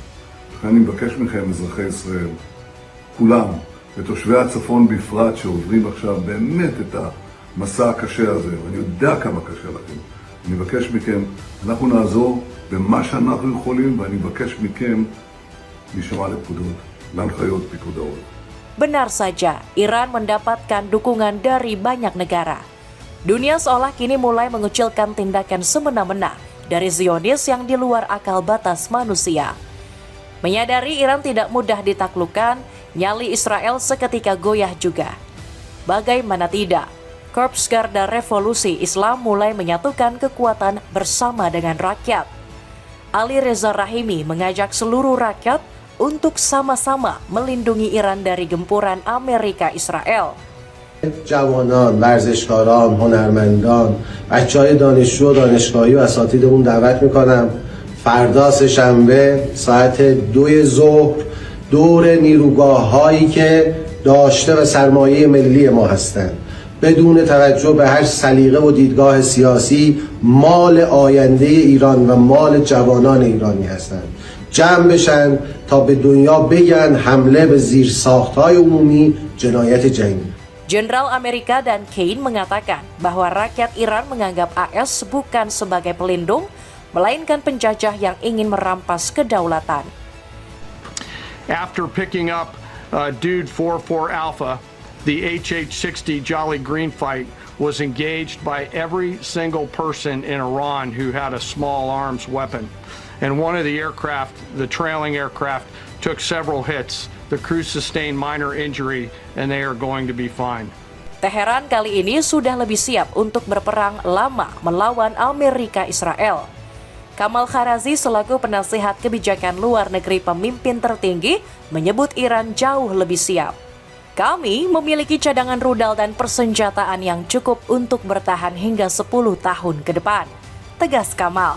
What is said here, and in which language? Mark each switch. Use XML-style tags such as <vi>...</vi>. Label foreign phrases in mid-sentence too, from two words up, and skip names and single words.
<he>לכן אני מבקש מכם, אזרחי ישראל, כולם, ותושבי הצפון בפרט שעוברים עכשיו באמת את המסע הקשה הזה, ואני יודע כמה קשה לכם, אני מבקש מכם, אנחנו נעזור במה שאנחנו יכולים, ואני מבקש מכם להישמע לפקודות, להנחיות פיקוד העורף.</he> <id>Benar saja, Iran mendapatkan dukungan dari banyak negara. Dunia seolah kini mulai mengucilkan tindakan semena-mena dari Zionis yang di luar akal batas manusia. Menyadari Iran tidak mudah ditaklukkan, nyali Israel seketika goyah juga. Bagaimana tidak, Korps Garda Revolusi Islam mulai menyatukan kekuatan bersama dengan rakyat. Ali Reza Rahimi mengajak seluruh rakyat untuk sama-sama melindungi Iran dari gempuran Amerika Israel.</id> <fa>جوانان، ورزشکاران، هنرمندان، بچه‌های دانشجو و دانشگاهی و اساتیدمون دعوت میکنم فردا سه‌شنبه ساعت 2 ظهر دور نیروگاه‌هایی که داشته و سرمایه ملی ما هستند بدون توجه به هر سلیقه و دیدگاه سیاسی مال آینده ایران و مال جوانان ایرانی هستند. جمع بشن تا به دنیا بگن حمله به زیرساخت‌های عمومی جنایت جنگی.</fa> <id>Jenderal Amerika dan Kane mengatakan bahwa rakyat Iran menganggap AS bukan sebagai pelindung, melainkan penjajah yang ingin merampas kedaulatan.</id> <en>After picking up Dude 44 Alpha, the HH-60 Jolly Green fight was engaged by every single person in Iran who had a small arms weapon. And one of the aircraft, the trailing aircraft, took several hits. The crew sustained minor injury and they are going to be fine.</en> <id>Teheran kali ini sudah lebih siap untuk berperang lama melawan Amerika Israel. Kamal Kharazi selaku penasihat kebijakan luar negeri pemimpin tertinggi menyebut Iran jauh lebih siap. Kami memiliki cadangan rudal dan persenjataan yang cukup untuk bertahan hingga 10 tahun ke depan, tegas Kamal.</id>